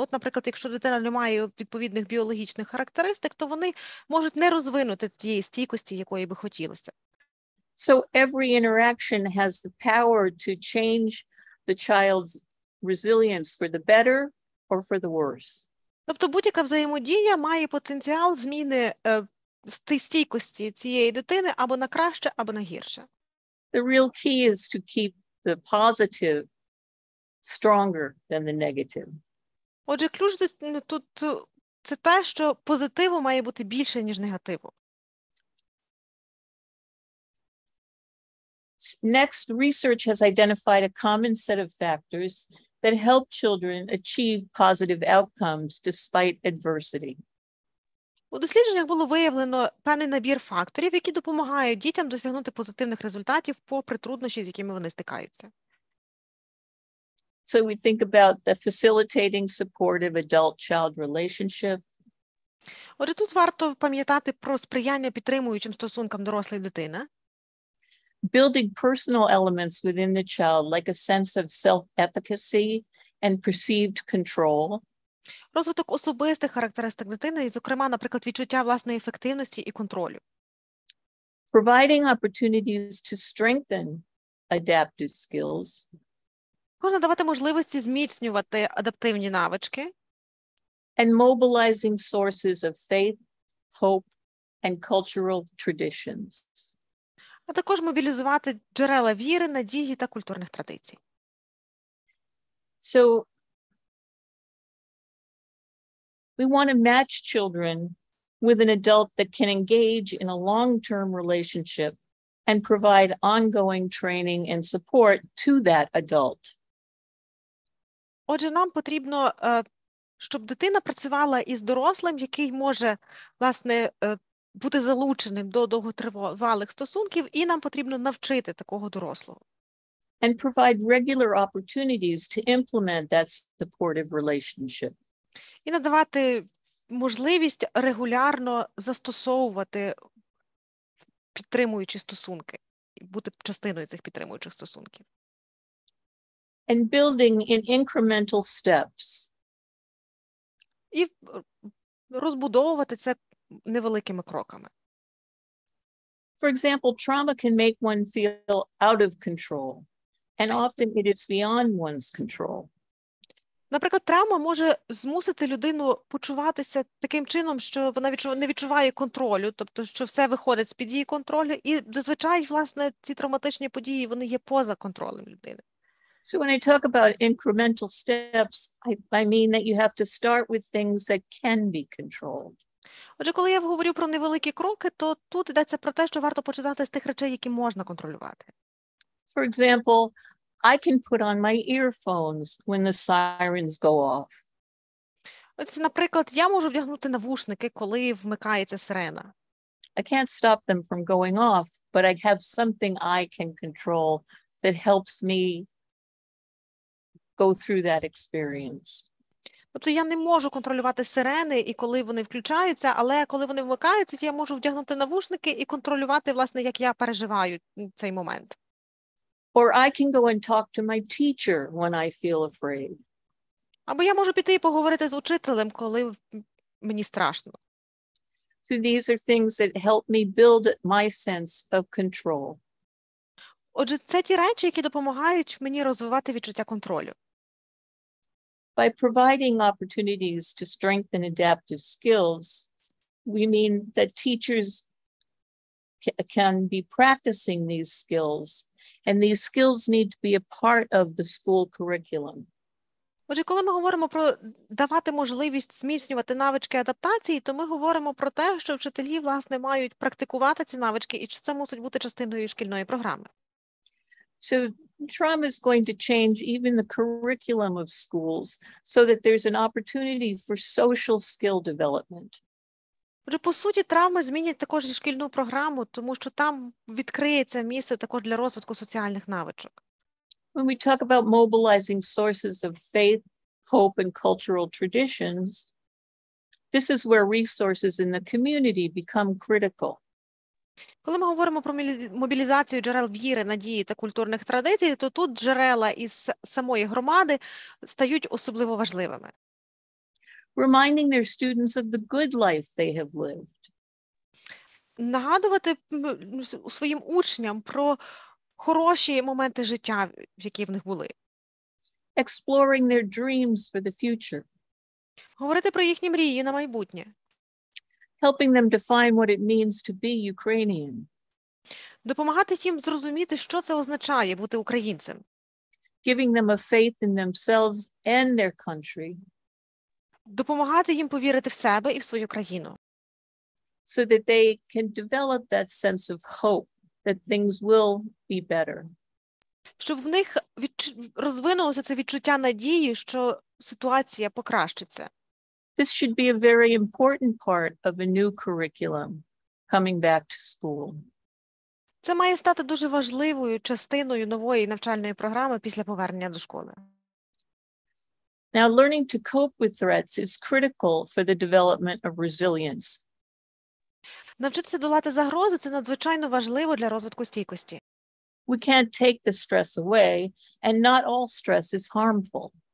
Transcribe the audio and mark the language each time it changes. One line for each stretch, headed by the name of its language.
Ukrainian: От, наприклад, якщо дитина не має відповідних біологічних характеристик, то вони можуть не розвинути тієї стійкості, якої би хотілося.
English: So every interaction has the power to change the child's resilience for the better or for the worse.
Ukrainian: Тобто будь-яка взаємодія має потенціал зміни стійкості цієї дитини або на краще, або на гірше.
English: The real key is to keep the positive stronger than the negative.
Ukrainian: Отже, ключ тут це те, що позитиву має бути більше, ніж негативу.
English: Next, research has identified a common set of factors that help children achieve positive outcomes despite adversity.
Ukrainian: У дослідженнях було виявлено певний набір факторів, які допомагають дітям досягнути позитивних результатів попри труднощі, з якими вони стикаються.
English: So we think about the facilitating supportive adult-child relationship.
Ukrainian: Отже, тут варто пам'ятати про сприяння підтримуючим стосункам дорослий дитина.
English: Building personal elements within the child, like a sense of self-efficacy and perceived control.
Ukrainian: Розвиток особистих характеристик дитини, і, зокрема, наприклад, відчуття власної ефективності і контролю.
English: Providing opportunities to strengthen adaptive skills.
Ukrainian: Можна давати можливості зміцнювати адаптивні навички.
English: And mobilizing sources of faith, hope, and cultural traditions.
Ukrainian: А також мобілізувати джерела віри, надії та культурних традицій.
English: So we want to match children with an adult that can engage in a long-term relationship and provide ongoing training and support to that adult.
Ukrainian: Отже, нам потрібно, щоб дитина працювала із дорослим, який може, власне, бути залученим до довготривалих стосунків, і нам потрібно навчити такого дорослого.
English: And provide regular opportunities to implement that supportive relationship.
Ukrainian: І надавати можливість регулярно застосовувати підтримуючі стосунки, і бути частиною цих підтримуючих стосунків.
English: And building in incremental steps.
Ukrainian: І розбудовувати це невеликими кроками.
English: For example, trauma can make one feel out of control, and often it is beyond one's control.
Ukrainian: Наприклад, травма може змусити людину почуватися таким чином, що вона не відчуває контролю, тобто, що все виходить з-під її контролю, і зазвичай, власне, ці травматичні події, вони є поза контролем людини.
English: So when I talk about incremental steps, I mean that you have to start with things that can be controlled.
Ukrainian: Отже, коли я говорю про невеликі кроки, то тут йдеться про те, що варто починати з тих речей, які можна контролювати.
English: For example, I can put on my earphones when the sirens go off.
Ukrainian: Ось, наприклад, я можу вдягнути навушники, коли вмикається сирена.
English: I can't stop them from going off, but I have something I can control that helps me go through that experience.
Ukrainian: Тобто я не можу контролювати сирени, і коли вони включаються, але коли вони вмикаються, я можу вдягнути навушники і контролювати, власне, як я переживаю цей момент.
English: Or I can go and talk to my teacher when I feel afraid.
Ukrainian: Або я можу піти і поговорити з учителем, коли мені страшно.
English: So these are things that help me build my sense of control.
Ukrainian: Отже, це ті речі, які допомагають мені розвивати відчуття контролю.
English: By providing opportunities to strengthen adaptive skills, we mean that teachers can be practicing these skills, and these skills need to be a part of the school curriculum.
Ukrainian: Отже, коли ми говоримо про давати можливість зміцнювати навички адаптації, то ми говоримо про те, що вчителі, власне, мають практикувати ці навички, і це мусить бути частиною шкільної програми.
English: So trauma is going to change even the curriculum of schools so that there's an opportunity for social skill development.
Ukrainian: Отже, по суті, травми змінять також і шкільну програму, тому що там відкриється місце також для розвитку соціальних навичок.
English: When we talk about mobilizing sources of faith, hope, and cultural traditions, this is where resources in the community become critical.
Ukrainian: Коли ми говоримо про мобілізацію джерел віри, надії та культурних традицій, то тут джерела із самої громади стають особливо важливими.
English: Reminding their students of the good life they have lived.
Ukrainian: Нагадувати своїм учням про хороші моменти життя, які в них були.
English: Exploring their dreams for the future.
Ukrainian: Говорити про їхні мрії на майбутнє.
English: Helping them define what it means to be Ukrainian.
Ukrainian: Допомагати їм зрозуміти, що це означає бути українцем.
English: Giving them a faith in themselves and their country.
Ukrainian: Допомагати їм повірити в себе і в свою країну.
English: So that they can develop that sense of hope that things will be better.
Ukrainian: Щоб в них розвинулося це відчуття надії, що ситуація покращиться.
English: This should be a very important part of a new curriculum coming back to school.
Ukrainian: Це має стати дуже важливою частиною нової навчальної програми після повернення до школи.
English: Now, learning to cope with threats is critical for the development of resilience.
Ukrainian: Навчитися долати загрози – це надзвичайно важливо для розвитку стійкості.
English: We can't take the stress away, and not all stress is harmful.